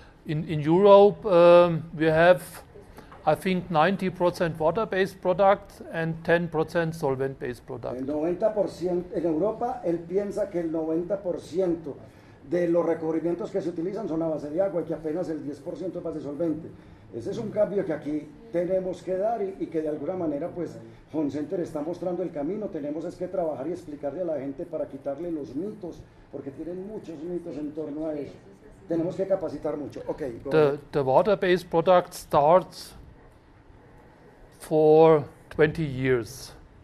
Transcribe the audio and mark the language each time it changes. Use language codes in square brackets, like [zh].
[en] In Europe, we have, I think, 90% water-based products and 10% solvent-based products. [es] El 90%, en Europa, él piensa que el 90% de los recubrimientos que se utilizan son a base de agua y que apenas el 10% es base solvente. Ese es un cambio que aquí tenemos que dar y que de alguna manera pues Homecenter está mostrando el camino. Tenemos es que trabajar y explicarle a la gente para quitarle los mitos, porque tienen muchos mitos en torno a eso. Tenemos que capacitar mucho. [en] Okay, the water-based product starts for 20 years.